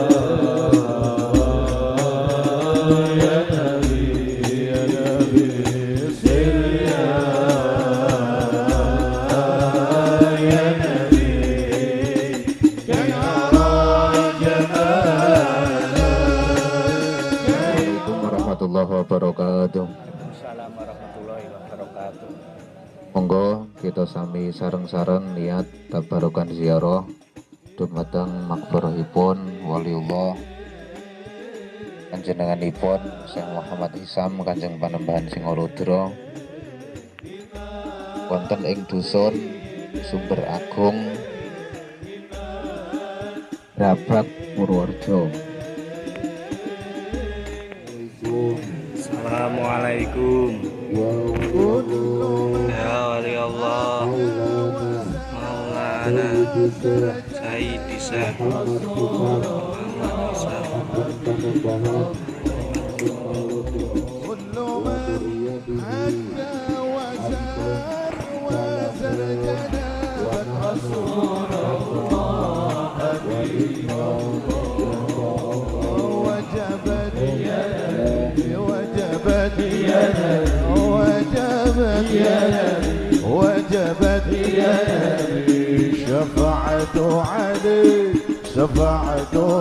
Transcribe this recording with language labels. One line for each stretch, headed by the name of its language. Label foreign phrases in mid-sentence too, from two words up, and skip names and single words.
Arabic: نبي يا نبي سل يا نبي كي أرى جمالك. السلام عليكم ورحمة الله وبركاته. السلام عليكم ورحمة الله وبركاته.
Javanese: Monggo kita sami sareng-sareng niat tabarukan ziarah dumateng makbarahipun waliullah panjenenganipun Syekh Muhammad Isam Kanjeng Panembahan Singarudra wonten ing dusun Sumber Agung Rabak Purworejo.
Arabic: Assalamualaikum. يا ولي الله مولانا سيدي شيخ محمد عصام. كل من حج وزار وزر جنابك رسول الله حبيب الله وجبت يدي وجبت يدي وجبت يدي وجبت يدي شفعت عليك شفعت